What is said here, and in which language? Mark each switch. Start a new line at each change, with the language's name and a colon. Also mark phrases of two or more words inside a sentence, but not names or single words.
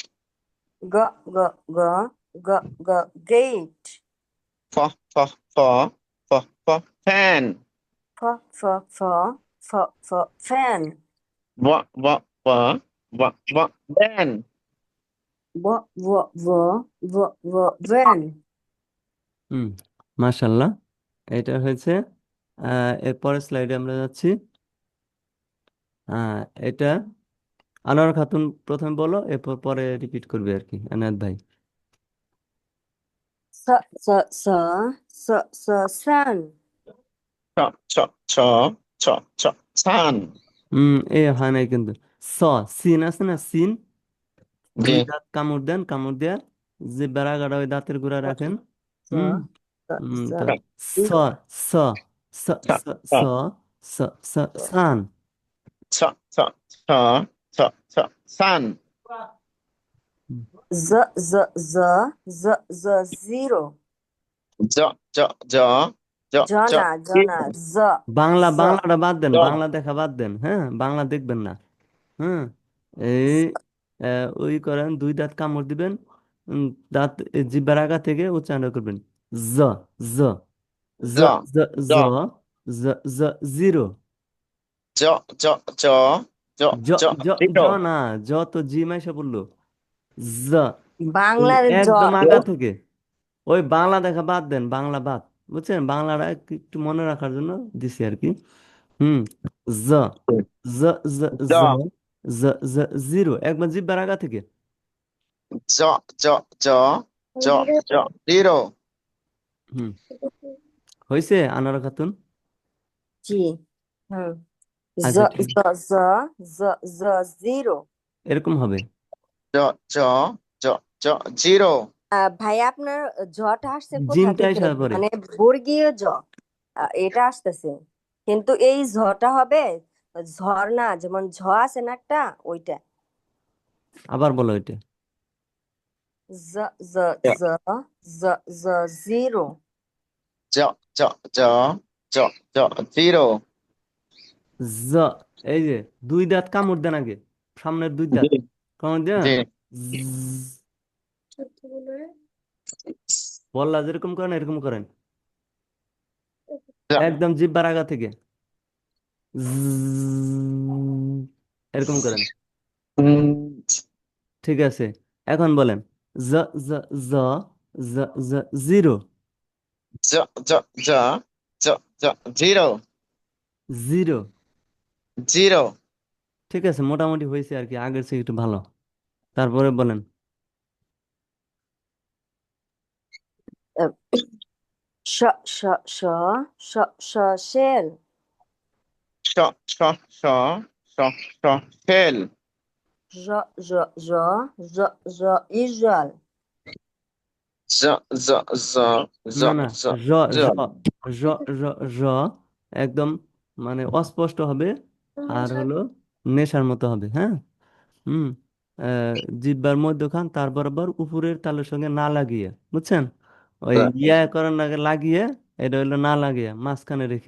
Bangla: গ গ গ গ গ gate। ফ ফ ফ ফ ফ fan। ফ ফ ফ ফ ফ fan। ব ব ব ব ব van। ব ব ব ব ব van। হুম, মাশাল্লাহ। এটা হয়েছে। এরপরের স্লাইডে আমরা যাচ্ছি। আহ, এটা আনোয়ার খাতুন প্রথমে বলো, এরপর পরে রিপিট করবে আর কি আনায়াত ভাই। স স স স স sun। ছ ছ ছ ছ ছ sun। এ হয় নাই কিন্তু। স, সিন আছে না, সিন। জি। দুই দাঁত কামড় দেন, কামড় দেয়া যে বেড়াগাড়া ওই দাঁতের গোড়া রাখেন। স হুম স স তো স
English: zero।
Bangla: স স ছ স ছ স স স সান। ছ ছ ছ ছ ছ sun।
English: z z z z z zero।
Bangla: জ জ জ জ জ জনা জনা z বাংলা,
English: z
Bangla: বাংলাটা বাদ দেন, জ বাংলা দেখা বাদ দেন, হ্যাঁ, বাংলা দেখবেন না। হ্যাঁ, এই ওই করেন, দুই দাঁত কামড় দিবেন। উম, দাঁত জিহ্বার আগা থেকে উচ্চারণ করবেন। জ জ জ জ জ জ জ জ জ জিরো। জ জ জ জ জ জ জ জ জিরো। না, জ তো জি মাইশা পড়লো। জ, ওই বাংলার জ। একদম আগা থেকে। ওই বাংলা দেখা বাদ দেন, বাংলা বাদ। বুঝছেন, বাংলাটা একটু মনে রাখার জন্য দিছি আর কি। হুম, জ জ জ জ জ জ জ জিরো, একবার জিব্বার আগা থেকে। জ জ জ জ জ জিরো। হুম, হয়েছে আনোয়ারা খাতুন? জি। হুম। জ আচ্ছা, ঠিক জ আছে। জ জ জ জিরো। এরকম হবে। জ জ জ জ জিরো। ভাই আপনার জটা আসছে কোথা জিমটা থেকে? আসার পরে। মানে বর্গীয় জ। এটা আসতেছে, কিন্তু এই ঝটা হবে ঝর্ণা, যেমন ঝ আছে না একটা, ওইটা। আবার বলো এটা। জ জ জ জ জ জিরো। জ জ জ জ জ জিরো। জ, এই যে দুই দাঁত কামড় দেন আগে, সামনের দুই জি দাঁত কামড় দেন। জি। বললা যেরকম করেন এরকম করেন, জ একদম জিহ্বার আগা থেকে। জ্জ, এরকম করেন। উম, ঠিক আছে, এখন বলেন। জ জ জ জ জ জিরো। জ জ জ জ জ জিরো। জিরো। জিরো। ঠিক আছে, মোটামুটি হয়েছে আর কি, আগের চেয়ে একটু ভালো। তারপরে বলেন। শ শ শ শ শ শেল। শ শ শ শ শ শেল। জ জ জ জ জ ইজল। জ জ জ জ না না, জ জ জ জল। জ জ জ একদম মানে অস্পষ্ট হবে, আর হলো নেশার মতো হবে, হ্যাঁ। হুম, জিহ্বার মধ্যখান তার বরাবর উপরের তালুর সঙ্গে না লাগিয়ে, বুঝছেন, ওই ইয়া করার আগে লাগিয়ে, এটা হলো না লাগিয়ে মাঝখানে রেখে।